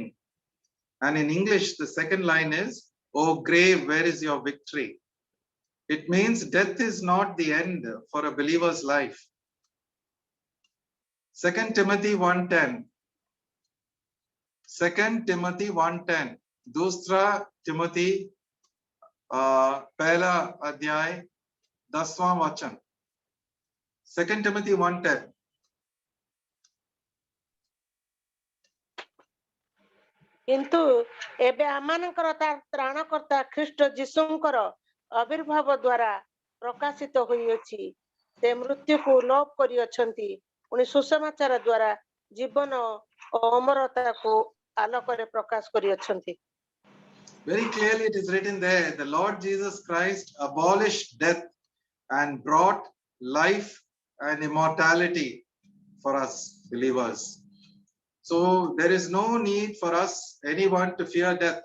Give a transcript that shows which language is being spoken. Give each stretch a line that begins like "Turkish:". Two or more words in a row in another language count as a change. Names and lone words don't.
English: And in English, the second line is, O grave, where is your victory? It means death is not the end for a believer's life. 2 Timothy 1:10. 2 Timothy 1:10.
Hindi: दूसरा तिमोथी पहला अध्याय 10वां वचन.
English: 2 Timothy 1:10.
Odia: କିନ୍ତୁ ଏବେ ଆମମାନଙ୍କର ତ୍ରାଣକର୍ତ୍ତା ଖ୍ରୀଷ୍ଟ ଯୀଶୁଙ୍କର ଆବିର୍ଭାବ ଦ୍ୱାରା ପ୍ରକାଶିତ ହୋଇଅଛି ସେ ମୃତ୍ୟୁକୁ ଲୋପ କରିଅଛନ୍ତି ପୁଣି ସୁସମାଚାର ଦ୍ୱାରା ଜୀବନ ଓ ଅମରତାକୁ ଆଲୋକରେ ପ୍ରକାଶ କରିଅଛନ୍ତି.
English: Very clearly it is written there, the Lord Jesus Christ abolished death and brought life and immortality for us believers. So there is no need for us, anyone, to fear death.